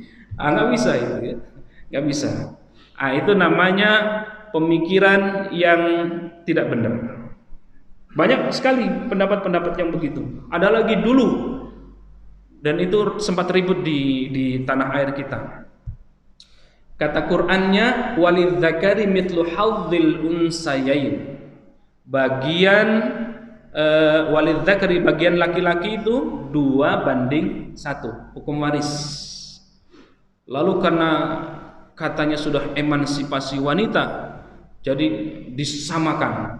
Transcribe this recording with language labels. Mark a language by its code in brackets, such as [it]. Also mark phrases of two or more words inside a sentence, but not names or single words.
[id] Nggak bisa itu ya, nggak bisa. Itu namanya pemikiran yang tidak benar. Banyak sekali pendapat-pendapat yang begitu. Ada lagi dulu, dan itu sempat ribut di tanah air kita. Kata Qur'annya, [ar] وللذكر مثل حظ الأنثيين. [id] Bagian walidzakari, bagian laki-laki itu 2:1 hukum waris. Lalu karena katanya sudah emansipasi wanita, jadi disamakan.